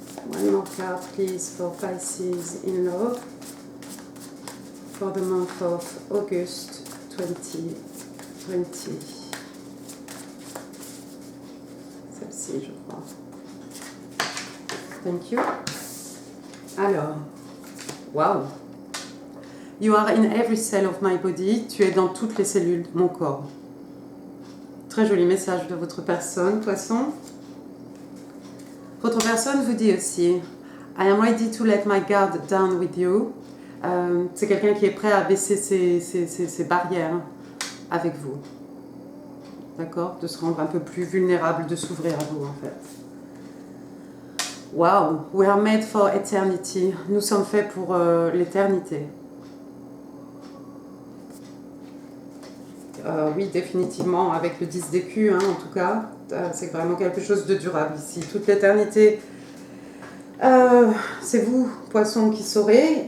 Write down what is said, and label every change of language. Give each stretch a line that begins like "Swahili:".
English: One more card, please, for Pisces in love for the month of August 2020.
French: Celle-ci, je crois.
English: Thank you.
French: Alors,
English: wow. You are in every cell of my body.
French: Tu es dans toutes les cellules de mon corps. Très joli message de votre personne, Poisson. Votre personne vous dit aussi
English: I am ready to let my guard down with you.
French: C'est quelqu'un qui est prêt à baisser ses barrières avec vous. D'accord? De se rendre un peu plus vulnérable, de s'ouvrir à vous en fait.
English: Wow, we are made for eternity.
French: Nous sommes faits pour l'éternité. Oui, définitivement, avec le 10 d'écu, hein, en tout cas, c'est vraiment quelque chose de durable ici. Toute l'éternité, c'est vous, Poisson, qui saurez.